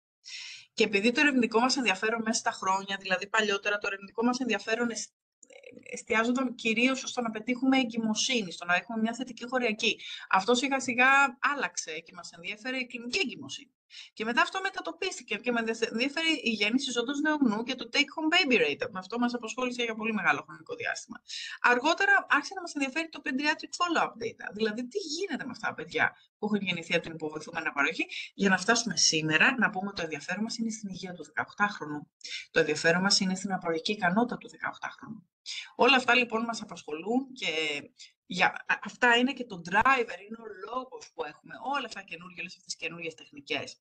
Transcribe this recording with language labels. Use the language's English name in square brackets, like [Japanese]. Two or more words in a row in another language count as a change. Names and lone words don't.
[Greek] Και επειδή το ερευνητικό μας ενδιαφέρον μέσα στα χρόνια, δηλαδή παλιότερα, το ερευνητικό μας ενδιαφέρον εστιάζονταν κυρίως στο να πετύχουμε εγκυμοσύνη, στο να έχουμε μια θετική χωριακή. Αυτό σιγά σιγά άλλαξε και μας ενδιαφέρει η κλινική εγκυμοσύνη. Και μετά αυτό μετατοπίστηκε και με ενδιαφέρει η γέννηση ζώντος νεογνού και το [English] take-home baby rate. [Greek] Αυτό μας απασχόλησε για πολύ μεγάλο χρονικό διάστημα. Αργότερα άρχισε να μας ενδιαφέρει το [English] pediatric follow-up data. [Greek] Δηλαδή, τι γίνεται με αυτά τα παιδιά που έχουν γεννηθεί από την υποβοηθούμενη αναπαραγωγή, για να φτάσουμε σήμερα να πούμε ότι το ενδιαφέρον μας είναι στην υγεία του 18χρονου. Το ενδιαφέρον μας είναι στην αναπαραγωγική ικανότητα του 18χρονου. Όλα αυτά λοιπόν μας απασχολούν και αυτά είναι και το driver, είναι ο λόγος που έχουμε όλα αυτά καινούργια, όλες αυτές τις καινούργιες τεχνικές.